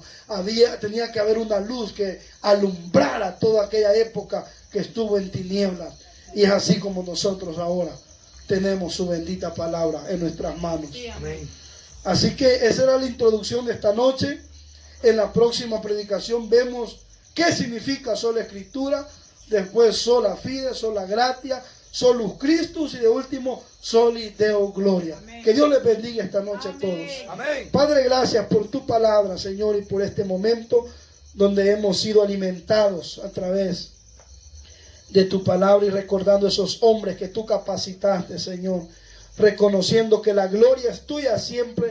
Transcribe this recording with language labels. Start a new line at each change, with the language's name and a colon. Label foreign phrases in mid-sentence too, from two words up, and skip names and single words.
Spanish: Tenía que haber una luz que alumbrara toda aquella época que estuvo en tinieblas. Y es así como nosotros ahora tenemos su bendita palabra en nuestras manos. Amén. Así que esa era la introducción de esta noche. En la próxima predicación vemos qué significa sola escritura, después
Latin: sola fide, sola gratia, Solus Christus
Spanish: y de último
Latin: Soli Deo Gloria.
Spanish: Amén. Que Dios les bendiga esta noche a todos. Amén. Padre, gracias por tu palabra, Señor, y por este momento donde hemos sido alimentados a través de tu palabra y recordando esos hombres que tú capacitaste, Señor, reconociendo que la gloria es tuya siempre.